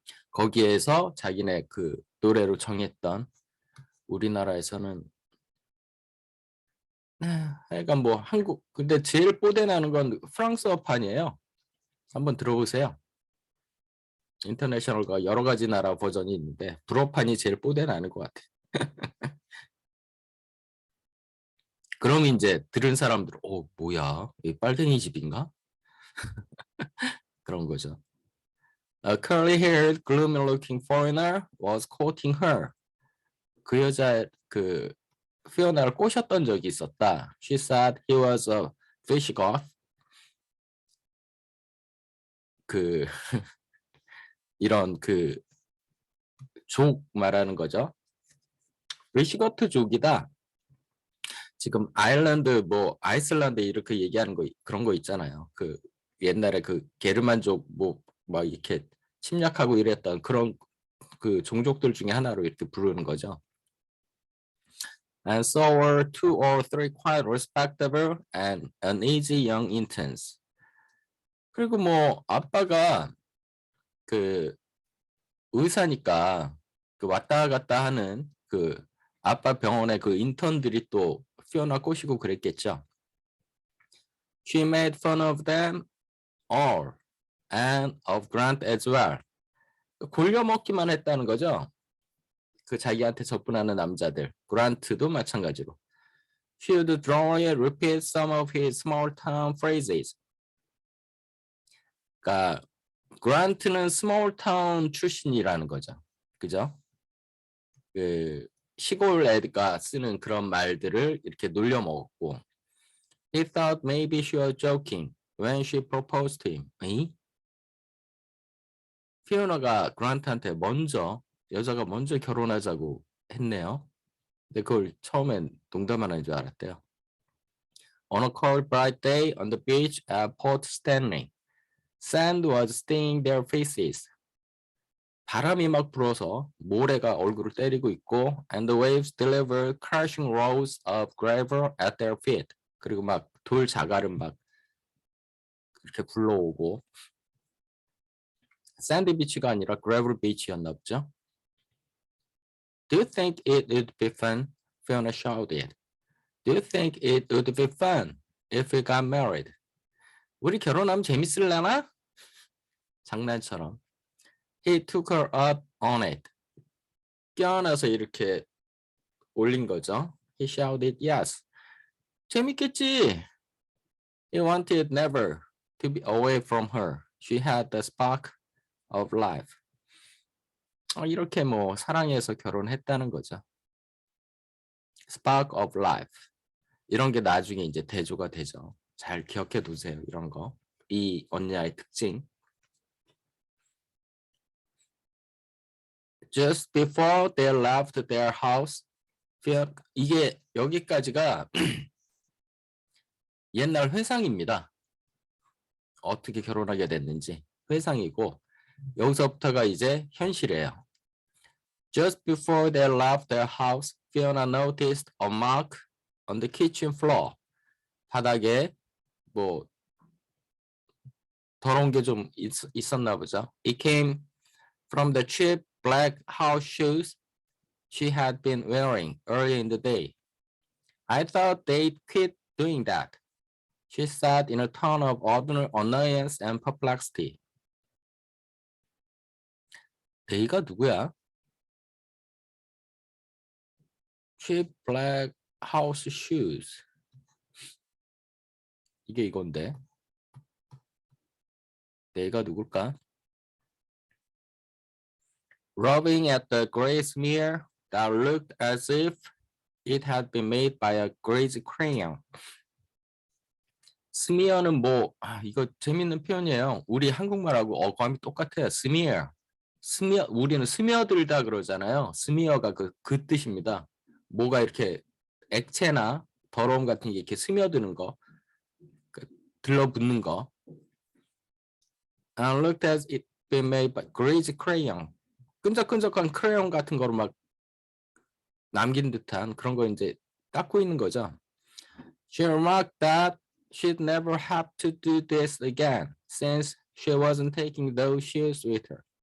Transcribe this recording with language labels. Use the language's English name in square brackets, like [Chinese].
[Korean] 거기에서 자기네 그 노래로 정했던 우리나라에서는 하여간 뭐 한국 근데 제일 뽀대나는 건 프랑스어판이에요. 한번 들어보세요. 인터내셔널과 여러 가지 나라 버전이 있는데 불어판이 제일 뽀대나는 것 같아. 그럼 이제 들은 사람들, 뭐야? 이 빨갱이 집인가? 그런 거죠. [English] A curly-haired, gloomy-looking foreigner was courting her. [Korean] 그 여자 그 피오나를 꼬셨던 적이 있었다. [English] She said he was a Visigoth. [Korean] 그 이런 그 족 말하는 거죠. 비시거트족이다. 지금 아일랜드 뭐 아이슬란드 이렇게 얘기하는 거 그런 거 있잖아요. 그 옛날에 그 게르만족 뭐 막 이렇게 침략하고 이랬던 그런 그 종족들 중에 하나로 이렇게 부르는 거죠. [English] And so were 2 or 3 quite respectable and uneasy young interns. [Korean] 그리고 뭐 아빠가 그 의사니까 그 왔다 갔다 하는 그 아빠 병원에 그 인턴들이 또 피오나 꼬시고 그랬겠죠. [English] She made fun of them all and of Grant as well. [Korean] 골려먹기만 했다는 거죠. 그 자기한테 접근하는 남자들. 그란트도 마찬가지로. [English] She would drawly repeat some of his small town phrases. [Korean] 그러니까 그란트는 small town 출신이라는 거죠. 그죠? 그 시골 애가 쓰는 그런 말들을 이렇게 놀려먹었고 [English] He thought maybe she was joking when she proposed to him. [Korean] 에이? 피오나가 그란트한테 여자가 먼저 결혼하자고 했네요. 근데 그걸 처음엔 농담하는 줄 알았대요. [English] On a cold bright day on the beach at Port Stanley, sand was stinging their faces. [Korean] 바람이 막 불어서 모래가 얼굴을 때리고 있고 [English] and the waves delivered crashing rolls of gravel at their feet. [Korean] 그리고 막 돌 자갈은 막 이렇게 굴러오고 샌드 비치가 아니라 gravel beach였나 보죠. [English] Do you think it would be fun? Fiona shouted. Do you think it would be fun if we got married? [Korean] 우리 결혼하면 재밌을라나? 장난처럼. [English] He took her up on it. [Korean] 껴안아서 이렇게 올린 거죠. [English] He shouted yes. [Korean] 재밌겠지. [English] He wanted never to be away from her. She had the spark of life. [Korean] 이렇게 뭐 사랑해서 결혼했다는 거죠. [English] Spark of life. [Korean] 이런 게 나중에 이제 대조가 되죠. 잘 기억해 두세요. 이런 거. 이 언니의 특징. [English] Just before they left their house, [Korean] 이게 여기까지가 옛날 회상입니다. 어떻게 결혼하게 됐는지 회상이고 여기서부터가 이제 현실이에요. [English] Just before they left their house, Fiona noticed a mark on the kitchen floor. [Korean] 바닥에 뭐 더러운 게 좀 있었나 보죠. [English] It came from the cheap black house shoes she had been wearing earlier in the day. I thought they'd quit doing that. She said in a tone of annoyance and perplexity. [Korean] 데이가 누구야? [English] Cheap black house shoes. [Korean] 이게 이건데. 데이가 누굴까? [English] Rubbing at the gray smear that looked as if it had been made by a greasy crayon. [Korean] 스미어는 뭐, 이거 재밌는 표현이에요. 우리 한국말하고 어감이 똑같아요. 스미어. 우리는 스며들다 그러잖아요. 스미어가 그 뜻입니다. 뭐가 이렇게 액체나 더러움 같은 게 이렇게 스며드는 거, 들러붙는 거. [English] And looked as it been made by greasy crayon. [Korean] 끈적끈적한 크레용 같은 거로 막 남긴 듯한 그런 거 이제 닦고 있는 거죠. [English] She remarked that she'd never have to do this again since she wasn't taking those shoes with her.